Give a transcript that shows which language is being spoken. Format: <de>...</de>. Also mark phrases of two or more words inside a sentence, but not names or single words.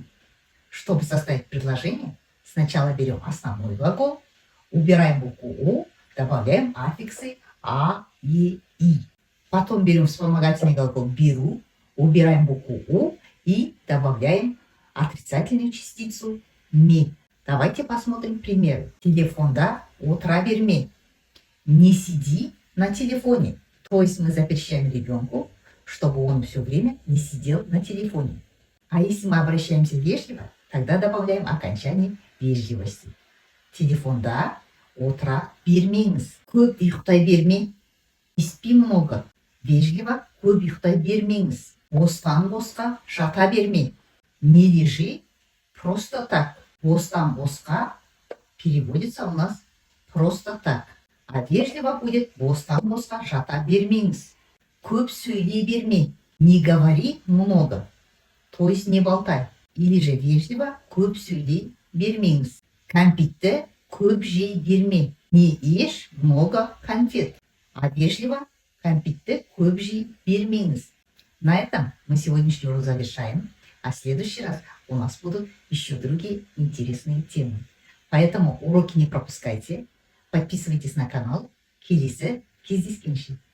<ru>Чтобы составить предложение, сначала берем основной глагол, убираем букву «у», добавляем аффиксы «а», «е», «и». Потом берем вспомогательный глагол «беру», убираем букву «у» и добавляем отрицательную частицу «ми». Давайте посмотрим примеры.</ru> <kk>Телефонда отыра берме.</kk> <ru>Не сиди на телефоне. То есть мы запрещаем ребенку, чтобы он все время не сидел на телефоне. А если мы обращаемся вежливо, тогда добавляем окончание вежливости.</ru> <kk>Телефонда отыра бермеңіз. Көп ұйықтай берме.</kk> <ru>Не спи много. Вежливо</ru> <kk>көп ұйықтай бермеңіз. Бостан босқа жата берме.</kk> <ru>Не лежи просто так.</ru> <kk>Бостан босқа</kk> <ru>переводится у нас просто так. А вежливо будет</ru> <kk>бостан босқа жата бермеңіз. Көп сөйлей берме.</kk> <ru>Не говори много. То есть не болтай. Или же вежливо</ru> <kk>көп сөйлей бермеңіз. Кәмпитті көп жей берме.</kk> <ru>Не ешь много конфет. А вежливо</ru> <kk>кәмпитті көп жей бермеңіз.</kk> <ru>На этом мы сегодняшний урок завершаем. А в следующий раз у нас будут еще другие интересные темы. Поэтому уроки не пропускайте. Подписывайтесь на канал.</ru> <kk>Келесі кездескенше.</kk>